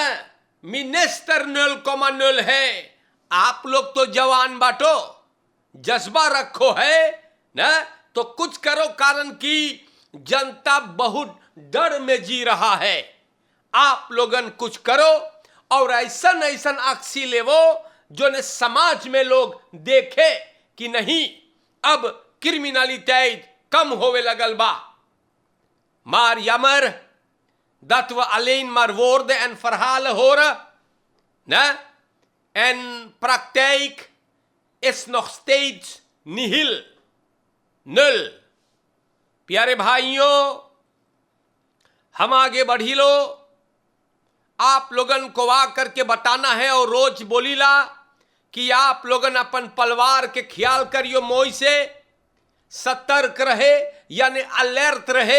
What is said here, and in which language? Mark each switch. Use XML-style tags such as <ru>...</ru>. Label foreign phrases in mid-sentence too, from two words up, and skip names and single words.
<hns>मिनिस्टर 0,0 है, आप लोग तो जवान बाटो, जज्बा रखो है ना, तो कुछ करो, कारण कि जनता बहुत डर में जी रहा है। आप लोगन कुछ करो और ऐसा ऐसा अक्सी लेवो जो ने समाज में लोग देखे कि नहीं अब क्रिमिनलिटी कम होवे लगल बा।</hns> <nl>Maar jammer dat we alleen maar woorden en verhalen horen. Nee? En praktijk is nog steeds nihil. Nul.</nl> <hns>प्यारे भाइयों, हम आगे बढ़ी लो। आप लोगन को आ करके बताना है और रोज बोलीला कि आप लोगन अपन परिवार के ख्याल करियो, मोई से सतर्क रहे यानी अलर्ट रहे।</hns>